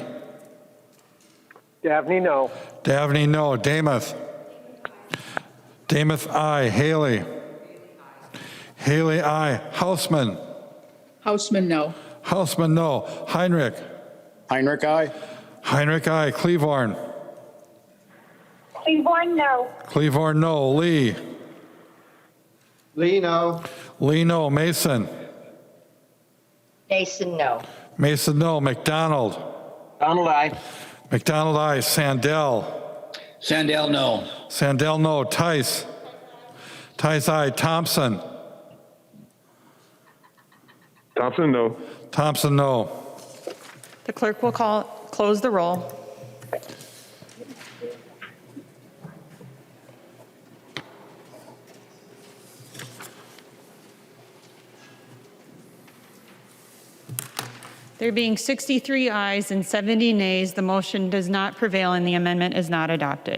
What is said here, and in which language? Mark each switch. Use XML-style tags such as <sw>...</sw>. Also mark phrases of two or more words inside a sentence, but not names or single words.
<en>Dabney, no. Davney, no. Damath. Damath, aye. Haley. Haley, aye. Hausman. Houseman, no. Hausman, no. Heinrich. Heinrich, aye. Heinrich, aye. Cleavorn. Cleavorn, no. Cleavorn, no. Lee. Lee, no. Lee, no. Mason. Mason, no. Mason, no. McDonald. Donald, aye. McDonald, aye. Sandell. Sandell, no. Sandell, no. Tice. Tice, aye. Thompson. Thompson, no. Thompson, no. The clerk will close the roll. There being 63 ayes and 70 nays, the motion does not prevail and the amendment is not adopted.</en>